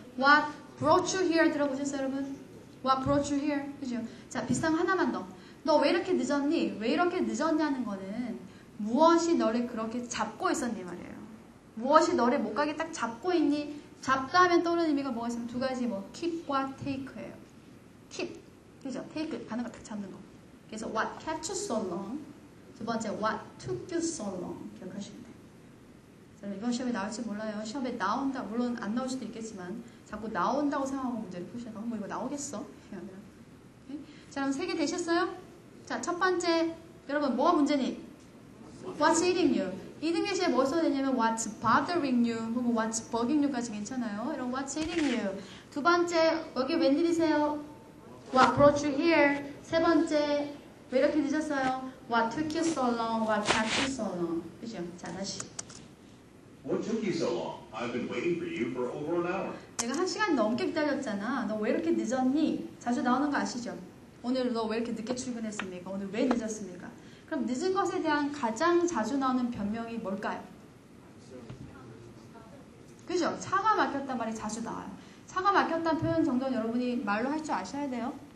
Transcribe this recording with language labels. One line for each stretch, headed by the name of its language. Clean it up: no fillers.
English: What brought you here
Korean: 들어보셨어요 여러분?
English: What brought you here?
Korean: 그죠? 자, 비슷한 거 하나만 더. 너 왜 이렇게 늦었니? 왜 이렇게 늦었냐는 거는 무엇이 너를 그렇게 잡고 있었니 말이에요. 무엇이 너를 못 가게 딱 잡고 있니? 잡다 하면 떠오르는 의미가 뭐가 있으면 두 가지 뭐 keep과 take예요. keep, 그죠? take, 가는 거 딱 잡는 거. 그래서
English: what kept you so long.
Korean: 두 번째
English: what took you so long.
Korean: 기억하시면 돼요. 이번 시험에 나올지 몰라요. 시험에 나온다. 물론 안 나올 수도 있겠지만 자꾸 나온다고 생각하고 문제를 푸시다가 뭐 이거 나오겠어? 자, 그럼 3개 되셨어요? 자, 첫 번째 여러분 뭐가 문제니?
English: What's eating you?
Korean: eating you에 뭐 써야 되냐면
English: What's bothering you
Korean: 혹은
English: What's bugging you
Korean: 까지 괜찮아요.
English: 이런 What's eating you.
Korean: 두 번째 여기 웬일이세요?
English: What brought you here?
Korean: 세 번째 왜 이렇게 늦었어요?
English: What took you so long? What kept you so long?
Korean: 그죠? 자, 다시.
English: What took you so long? I've been waiting for you for over an hour.
Korean: 내가 1시간 넘게 기다렸잖아. 너 왜 이렇게 늦었니? 자주 나오는 거 아시죠? 오늘 너 왜 이렇게 늦게 출근했습니까? 오늘 왜 늦었습니까? 그럼 늦은 것에 대한 가장 자주 나오는 변명이 뭘까요? 그죠? 차가 막혔단 말이 자주 나와요. 차가 막혔다는 표현 정도는 여러분이 말로 할 줄 아셔야 돼요.